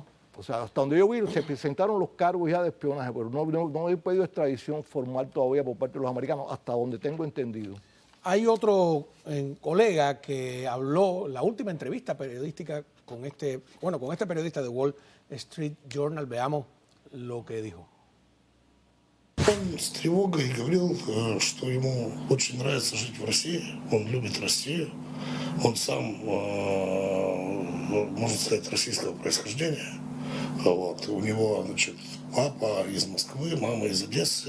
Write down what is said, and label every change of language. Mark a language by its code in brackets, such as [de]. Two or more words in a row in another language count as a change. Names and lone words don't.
[es] O sea, hasta donde yo vi, se presentaron los cargos ya de espionaje, pero no he pedido extradición formal todavía por parte de los americanos, hasta donde tengo entendido. Hay otro colega que habló, la última entrevista periodística con este periodista de Wall Street Journal. Veamos lo que dijo. [ru] Он с тревогой говорил, что ему очень нравится жить в России, он любит Россию, он сам, можно сказать, российского происхождения. Вот. У него, значит, папа из Москвы, мама из Одессы.